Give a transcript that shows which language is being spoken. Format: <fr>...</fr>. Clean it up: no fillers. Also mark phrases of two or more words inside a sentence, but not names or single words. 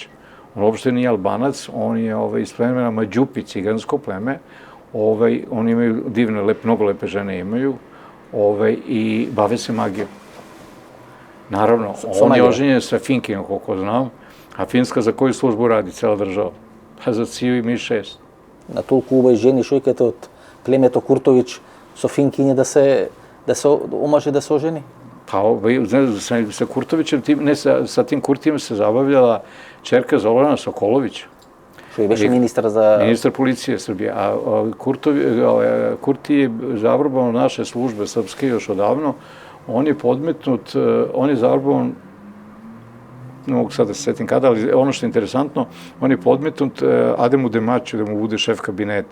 <sr>On uopšte nije Albanac, on je iz plemena Mađupi, cigansko pleme. Oni imaju divne, mnogo lepe žene imaju i bave se magijom. Naravno, on je oženjen sa Finkinjom, koliko znam, a Finska za koju službu radi, cela država? Pa za CIA i MI6.</sr> <mk>На толку убави жени шојката од племето Куртовиќ со Финкиње да се омаже да се ожени?</mk> <sr>Pa sa Kurtovićem, ne sa tim Kurtijem se zabavljala ćerka Zorana Sokolović.</sr> <mk>Што и беше министар за...</mk> <sr>Ministar policije Srbije. A Kurti je zavrbovan naše službe srpske još odavno. On je podmetnut, on je zavrbovan, ne mogu sad da se setim kada, ali ono što je interesantno, on je podmetnut Ademu Demaću da mu bude šef kabineta.</sr>